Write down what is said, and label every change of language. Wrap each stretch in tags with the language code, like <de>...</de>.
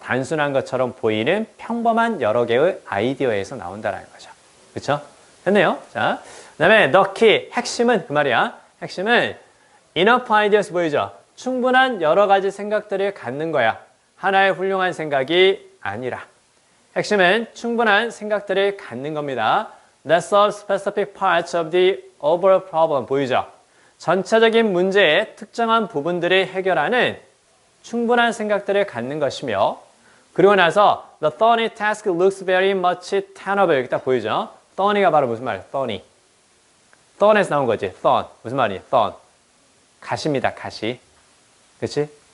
<ko>단순한 것처럼 보이는 평범한 여러 개의 아이디어에서 나온다는 거죠. 그쵸? 됐네요. 자, 그 다음에 the key, 핵심은 그 말이야. 핵심은 enough ideas 보이죠? 충분한 여러 가지 생각들을 갖는 거야. 하나의 훌륭한 생각이 아니라. 핵심은 충분한 생각들을 갖는 겁니다.</ko> <en>That solves specific parts of the overall problem</en> <ko>보이죠? 전체적인 문제의 특정한 부분들을 해결하는 충분한 생각들을 갖는 것이며 그리고 나서</ko> <en>the thorny task looks very much tenable</en> <ko>여기 딱 보이죠? thorny가 바로 무슨 말이에요?</ko> <en>thorny.</en> <ko>thorn에서 나온 거지. thorn. 무슨 말이에요? thorn. 가시입니다. 가시. 그치?</ko>